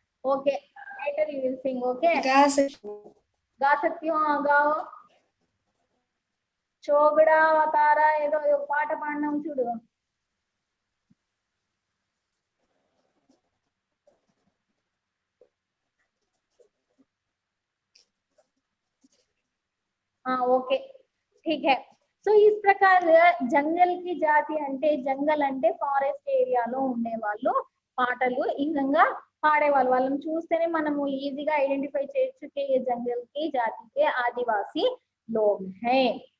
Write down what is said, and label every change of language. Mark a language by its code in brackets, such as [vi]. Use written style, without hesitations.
[en] Okay, later you will sing. Okay, [hi] गा सकती हो. गाओ. [te] चोगड़ा अवतारा ఏదో పాట పాడినాం చూడు. [hi] ఓకే, ठीक है. [te] సో ఈ ప్రకారంగా జంగల్ కి జాతి అంటే జంగల్ అంటే ఫారెస్ట్ ఏరియాలో ఉండే వాళ్ళు పాటలు ఈ విధంగా పాడేవాళ్ళు. వాళ్ళని చూస్తేనే మనము ఈజీగా ఐడెంటిఫై చేయొచ్చు [hi] कि ये जंगल की जाति के आदिवासी लोग हैं.